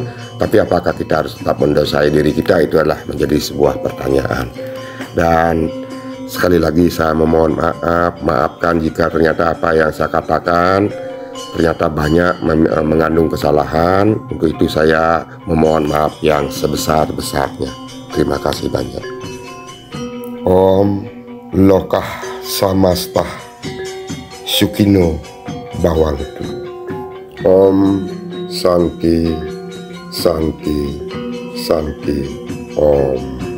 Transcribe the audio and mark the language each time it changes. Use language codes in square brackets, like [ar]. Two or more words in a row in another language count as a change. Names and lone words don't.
[id] Tapi apakah kita harus tetap mendosai diri kita, itu adalah menjadi sebuah pertanyaan. Dan sekali lagi saya memohon maafkan jika ternyata apa yang saya katakan ternyata banyak mengandung kesalahan. Untuk itu saya memohon maaf yang sebesar-besarnya. Terima kasih banyak. [sa] Om Lokah Samastah Sukino Bhawantu. Om Santi Santi Santi Om.